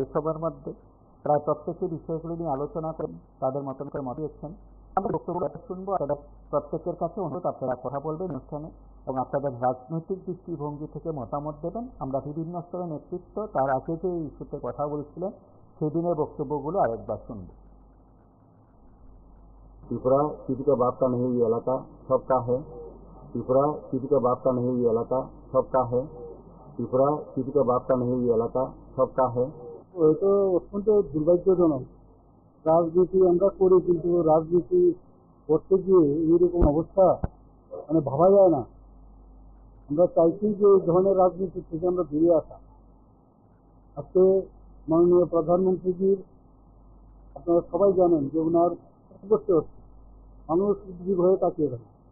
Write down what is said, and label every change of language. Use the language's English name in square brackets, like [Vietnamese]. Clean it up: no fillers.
[Bangla] এসবের মধ্যে প্রায় প্রত্যেকে বিষয়গুলি নিয়ে আলোচনা করেন, তাদের মতন করে মত দিয়েছেন। আমরা বক্তব্য শুনবো। আপনাদের প্রত্যেকের কাছে অনুরোধ, আপনারা কথা বলবেন অনুষ্ঠানে এবং আপনাদের রাজনৈতিক দৃষ্টিভঙ্গি থেকে মতামত দেবেন। আমরা বিভিন্ন স্তরের নেতৃত্ব তার আগে যে ইস্যুতে কথা বলছিলেন সেদিনের বক্তব্যগুলো আরেকবার শুনব। [Hindi] त्रिपुरा किसी का बाप का नहीं, ये इलाका सबका है। त्रिपुरा किसी का बाप का नहीं, ये इलाका सबका है। त्रिपुरा किसी का बाप का नहीं, ये इलाका सबका है। [Bangla] হয়তো অত্যন্ত দুর্ভাগ্যজনক, রাজনীতি আমরা করি কিন্তু রাজনীতি করতে গিয়ে এইরকম অবস্থা ভাবা যায় না। আমরা চাইছি যে এই ধরনের রাজনীতি থেকে আমরা বেরিয়ে আসা। আজকে মাননীয় প্রধানমন্ত্রীজির, আপনারা সবাই জানেন যে ওনার করতে হচ্ছে, মানুষ উদ্ভিদ হয়ে তাকিয়ে থাকে।